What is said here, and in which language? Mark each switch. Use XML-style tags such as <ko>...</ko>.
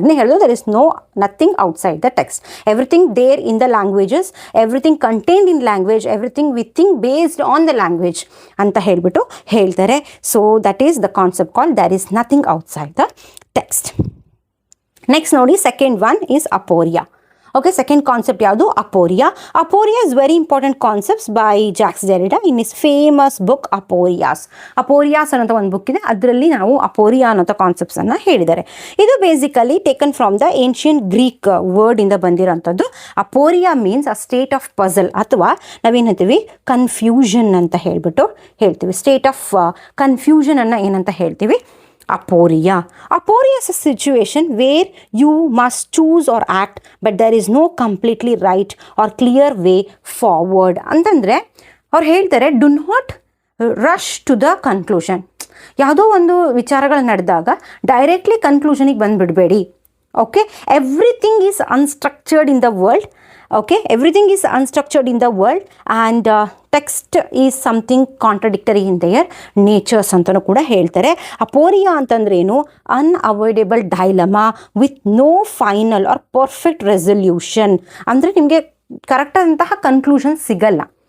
<kn>ಅದನ್ನೇ ಹೇಳೋದು,</kn> <en>there is no nothing outside the text, everything there in the languages, everything contained in language, everything we think based on the language</en> <kn>ಅಂತ ಹೇಳ್ಬಿಟ್ಟು ಹೇಳ್ತಾರೆ.</kn> <en>So that is the concept called there is nothing outside the text. Next ನೋಡಿ, second one is aporia. Okay, second concept ಯಾವುದು, aporia. Aporia is very important concepts by Jacques Derrida in his famous book aporias.</en> <kn>ಅಪೋರಿಯಾಸ್ ಅನ್ನೋ ಒಂದು book ಇದೆ, ಅದರಲ್ಲಿ ನಾವು ಅಪೋರಿಯಾ ಅನ್ನೋ concepts ಅನ್ನ ಹೇಳಿದ್ದಾರೆ.</kn> <en>ಇದು basically taken from the ancient Greek word</en> <kn>ಇಂದ ಬಂದಿರೋಂಥದ್ದು.</kn> <en>aporia means a state of puzzle,</en> <kn>ಅಥವಾ ನಾವೇನು ಹೇಳ್ತೀವಿ, ಕನ್ಫ್ಯೂಷನ್ ಅಂತ ಹೇಳ್ಬಿಟ್ಟು ಹೇಳ್ತೀವಿ.</kn> <en>state of confusion</en> <kn>ಅನ್ನ ಏನಂತ ಹೇಳ್ತೀವಿ, ಅಪೋರಿಯಾ.</kn> <en>aporia is a situation where you must choose or act but there is no completely right or clear way forward</en> <kn>ಅಂತಂದರೆ ಅವ್ರು ಹೇಳ್ತಾರೆ,</kn> <en>Do not rush to the conclusion.</en> <kn>ಯಾವುದೋ ಒಂದು ವಿಚಾರಗಳು ನಡೆದಾಗ directly ಕನ್ಕ್ಲೂಷನಿಗೆ ಬಂದುಬಿಡಬೇಡಿ.</kn> <en>Okay, everything is unstructured in the world. Okay, everything is unstructured in the world and text is something contradictory in their natures</en> <kn>ಅಂತಲೂ ಕೂಡ ಹೇಳ್ತಾರೆ. ಅಪೋರಿಯಾ ಅಂತಂದ್ರೇನು,</kn> <en>Unavoidable dilemma with no final or perfect resolution.</en> <kn>ಅಂದರೆ ನಿಮಗೆ ಕರೆಕ್ಟಾದಂತಹ ಕನ್ಕ್ಲೂಷನ್ ಸಿಗಲ್ಲ.</kn>